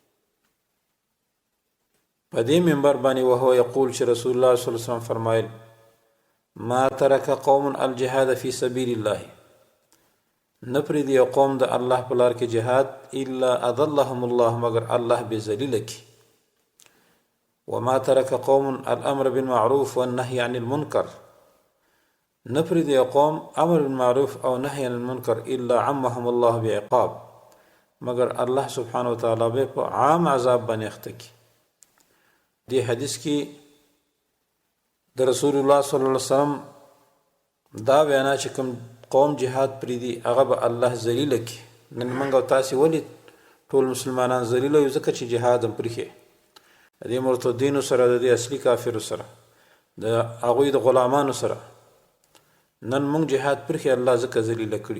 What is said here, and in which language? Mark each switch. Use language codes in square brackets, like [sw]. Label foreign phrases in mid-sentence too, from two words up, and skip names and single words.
[ps] په دې منبر باندې [ar] وهو یقول [ps] چې رسول الله [ar] صلی الله علیه وسلم [ps] فرمایل [ar] ما ترک قوم الجهاد فی سبیل الله [ps] نپری دی قوم د الله په لار کې جهاد [ar] الا اضلهم الله [ps] مگر الله به ذلیل کی [ar] وما ترک قوم الامر بالمعروف والنهي عن المنکر [ps] نپری دی قوم [ar] امر بالمعروف [ps] او [ar] نهي عن المنکر الا عمهم الله بعقاب [ps] مگر الله [ar] سبحانه وتعالی [ps] به په عام عذاب باندې اخته کی. دی حدیث کې د رسول الله [ar] صلی الله علیه وسلم [ps] دا بیان چې کوم قوم جهاد پریدي هغه به الله ذلیل کی. نن موږ تاسو ولې ټول مسلمانان ذلیل یو ځکه چې جهاد هم پرې دي مرتدین سره د اصلي کافر سره د هغوی د غلامانو سره نن موږ جهاد پرې الله ځکه ذلیل کړي.